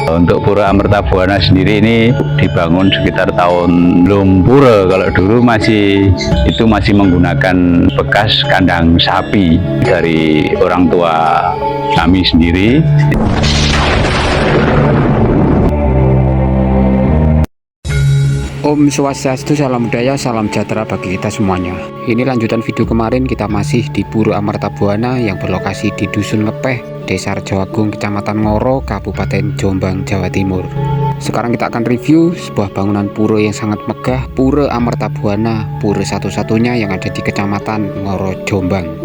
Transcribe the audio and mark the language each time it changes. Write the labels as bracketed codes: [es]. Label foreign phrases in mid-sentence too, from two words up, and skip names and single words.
[id] Untuk Pura Amertabuana sendiri ini dibangun sekitar tahun belum pura. Kalau dulu masih menggunakan bekas kandang sapi dari orang tua kami sendiri. Om Swastiastu, salam budaya, salam sejahtera bagi kita semuanya. Ini lanjutan video kemarin, kita masih di Pura Amertabuana yang berlokasi di Dusun Ngepeh, Desa Rejoagung, Kecamatan Ngoro, Kabupaten Jombang, Jawa Timur. Sekarang kita akan review sebuah bangunan pura yang sangat megah, Pura Amertabuana, pura satu-satunya yang ada di Kecamatan Ngoro, Jombang.